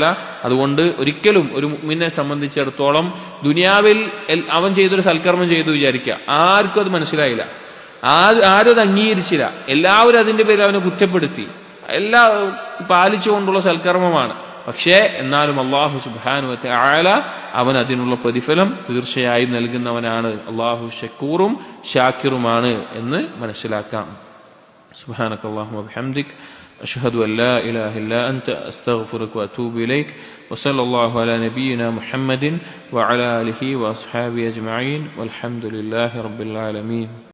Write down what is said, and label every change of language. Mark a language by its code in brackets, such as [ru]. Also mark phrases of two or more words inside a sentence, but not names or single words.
[ml] അതുകൊണ്ട് ഒരിക്കലും ഒരു മുഅ്മിനെ സംബന്ധിച്ചിടത്തോളം ദുനിയാവിൽ അവൻ ചെയ്തൊരു സൽക്കർമ്മം ചെയ്തു വിചാരിക്കുക, ആർക്കും അത് മനസ്സിലായില്ല, ആരും അത് അംഗീകരിച്ചില്ല, എല്ലാവരും അതിന്റെ പേരിൽ അവനെ കുറ്റപ്പെടുത്തി, എല്ലാം പാലിച്ചുകൊണ്ടുള്ള സൽക്കർമ്മമാണ്. പക്ഷേ എന്നാലും [ar] الله سبحانه وتعالى [ml] അവൻ അതിനുള്ള പ്രതിഫലം തീർച്ചയായും നൽകുന്നവനാണ്. അള്ളാഹു ഷക്കൂറും ഷാക്കിറുമാണ് എന്ന് മനസ്സിലാക്കാം. [ar] سبحانك اللهم وبحمدك أشهد أن لا إله إلا أنت أستغفرك وأتوب إليك وصلى الله على نبينا محمد وعلى آله وأصحابه أجمعين والحمد لله رب العالمين.